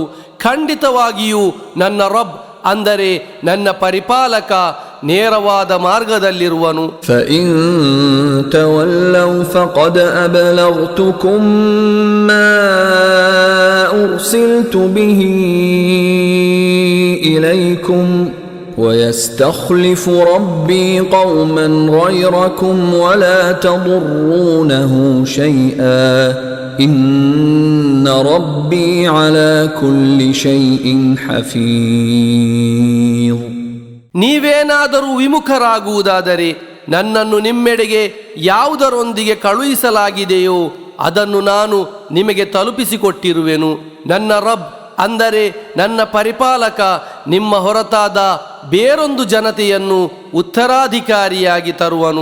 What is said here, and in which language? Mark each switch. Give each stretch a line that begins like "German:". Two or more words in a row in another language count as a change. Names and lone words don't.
Kannada: ಖಂಡಿತವಾಗಿಯೂ ನನ್ನ ರಬ್, ಅಂದರೆ ನನ್ನ ಪರಿಪಾಲಕ ನೇರವಾದ ಮಾರ್ಗದಲ್ಲಿರುವನು.
Arabic: فإن تولوا فقد أبلغتكم ما أرسلت به إليكم ويستخلف ربي قوما غيركم ولا تضرونه شيئا إن ربي على كل شيء حفيظ.
Kannada: ನೀವೇನಾದರೂ ವಿಮುಖರಾಗುವುದಾದರೆ ನನ್ನನ್ನು ನಿಮ್ಮೆಡೆಗೆ ಯಾವುದರೊಂದಿಗೆ ಕಳುಹಿಸಲಾಗಿದೆಯೋ ಅದನ್ನು ನಾನು ನಿಮಗೆ ತಲುಪಿಸಿಕೊಟ್ಟಿರುವೆನು. ನನ್ನ ರಬ್, ಅಂದರೆ ನನ್ನ ಪರಿಪಾಲಕ, ನಿಮ್ಮ ಹೊರತಾದ ಬೇರೊಂದು ಜನತೆಯನ್ನು ಉತ್ತರಾಧಿಕಾರಿಯಾಗಿ ತರುವನು.